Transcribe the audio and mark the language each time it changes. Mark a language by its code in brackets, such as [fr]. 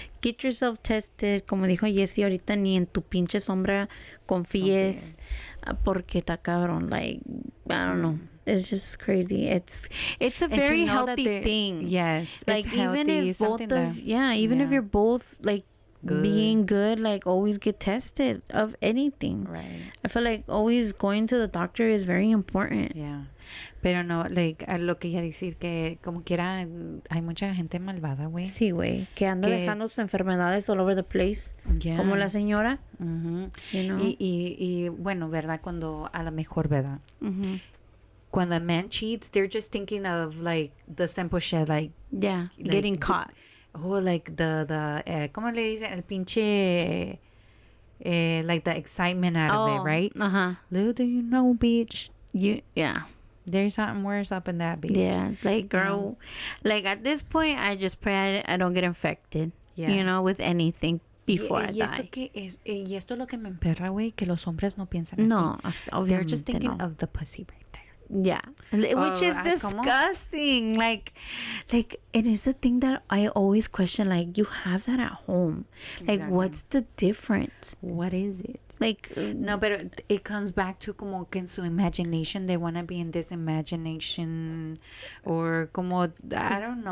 [en] Get yourself tested. [es] Como dijo Jessie ahorita, ni en tu pinche sombra confíes. Porque está cabrón. [en] Like, I don't know. It's just crazy. It's a very healthy thing. Yes, like even healthy, if both of even if you're both like being good, like always get tested of anything. Right. I feel like always going to the doctor is very important. Yeah. [es] Pero no, [en] like, [es] a lo que iba a decir que como quiera hay mucha gente malvada, güey. Sí, güey, que anda dejando sus enfermedades [en] all over the place. Yeah. [es] Como la señora. [en] You know? [es] Y bueno, ¿verdad? Cuando a lo mejor, ¿verdad? Cuando [en] a man cheats, they're just thinking of like the simple shit, like getting caught. Like the [es] ¿cómo le dicen? El pinche [en] like the excitement out of it, right? Little do you know, bitch. There's something worse up in that bitch. Yeah, like girl, like at this point, I just pray I don't get infected. Yeah. You know, with anything before I die. [es] Y esto es lo que me emperra, güey, que los hombres no piensan así. [en] No, they're just thinking of the pussy right there. Yeah, which is disgusting. Like it is a thing that I always question. Like, you have that at home. Like, what's the difference? What is it? Like, no, but it comes back to [es] como que en su [en] imagination, they want to be in this imagination, or [es] como, [en] I don't know,